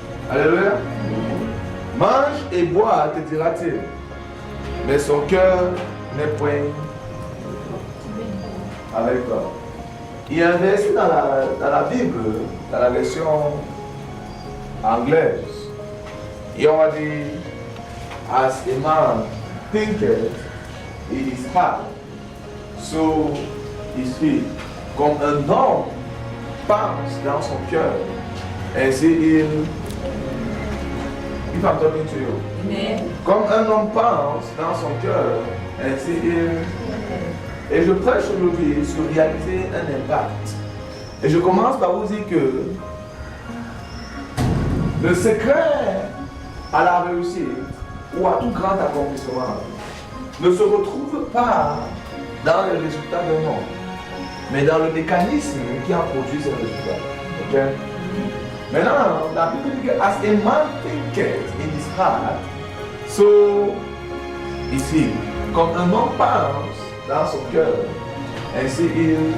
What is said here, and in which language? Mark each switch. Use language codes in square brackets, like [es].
[fr] Alléluia. Mange et bois, te dira-t-il. Mais son cœur n'est point avec toi. Il y a un verset dans la Bible, dans la version anglaise. Et on va dire, [en] as a man thinketh in his heart, so is he. [fr] Comme un homme pense dans son cœur, ainsi il. [en] If I'm talking to you. [fr] Amen. Comme un homme pense dans son cœur, ainsi il. Et je prêche aujourd'hui sur réaliser un impact. Et je commence par vous dire que le secret à la réussite ou à tout grand accomplissement ne se retrouve pas dans les résultats d'un homme, mais dans le mécanisme qui a produit ces résultats. Ok? Maintenant, la Bible dit que [en] as a man thinketh in his heart, so is he. [fr] Comme un homme pense dans son cœur, ainsi il est.